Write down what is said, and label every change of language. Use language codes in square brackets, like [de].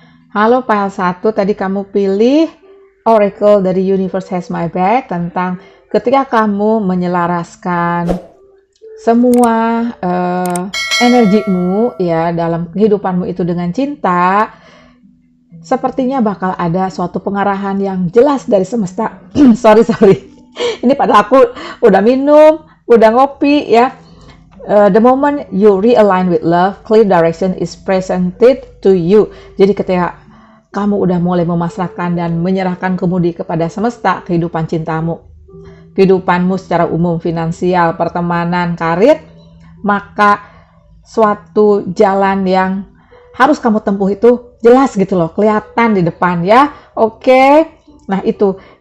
[id] Halo file 1, tadi kamu pilih Oracle dari Universe Has My Back tentang ketika kamu menyelaraskan semua energimu ya dalam kehidupanmu itu dengan cinta. Sepertinya bakal ada suatu pengarahan yang jelas dari semesta. sorry. Ini padahal aku udah minum, udah ngopi ya. [en] The moment you realign with love, clear direction is presented to you. [id] Jadi ketika kamu udah mulai memasrahkan dan menyerahkan kemudi kepada semesta, kehidupan cintamu, kehidupanmu secara umum, finansial, pertemanan, karir, maka suatu jalan yang harus kamu tempuh itu jelas gitu loh, kelihatan di depan ya. Oke. Nah itu.